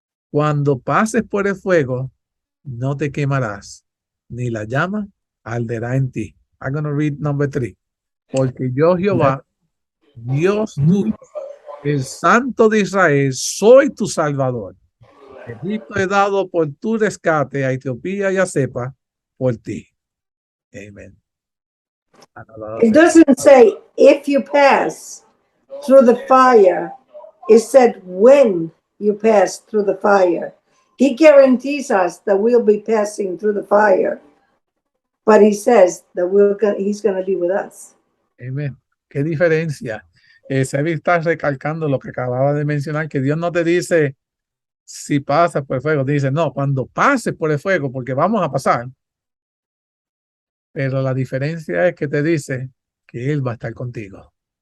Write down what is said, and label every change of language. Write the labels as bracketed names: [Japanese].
[Spanish] Cuando pases por el fuego, no te quemarás, ni la llama arderá en ti. [English] I'm going to read number 3. [Spanish] Porque yo, Jehová, Dios tuyo, el Santo de Israel, soy tu Salvador. Egipto he dado por tu rescate, a Etiopía y a Cepa por ti. [English] Amen. It doesn't say if you pass through the fire. It said when you pass through the fire. He guarantees us that we'll be passing through the fire. But he says that he's going to be with us. [Spanish] Amén. ¿Qué diferencia? Sebi está recalcando lo que acababa de mencionar, que Dios no te dice si pasas por el fuego, te dice, no, cuando pases por el fuego, porque vamos a pasar. Pero la diferencia es que te dice que Él va a estar contigo.